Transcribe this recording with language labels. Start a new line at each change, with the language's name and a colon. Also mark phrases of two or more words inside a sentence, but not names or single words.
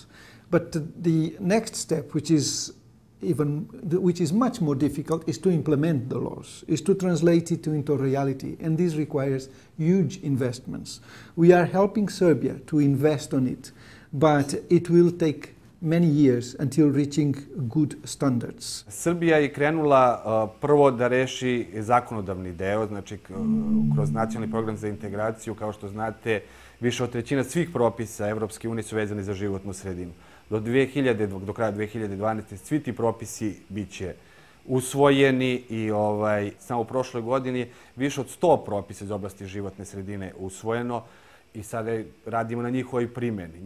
English: But the next step, which is much more difficult, is to implement the laws, is to translate it into reality, and this requires huge investments. We are helping Serbia to invest on it, but it will take many years until reaching good standards.
Serbian: Srbija je krenula prvo da reši zakonodavni deo, znači kroz nacionalni program za integraciju, kao što znate, više od trećina svih propisa Evropske unije su vezani za životnu sredinu. Do kraja 2012. svi ti propisi bit će usvojeni i samo u prošloj godini više od 100 propisa iz oblasti životne sredine usvojeno i sada radimo na njihovoj primjeni.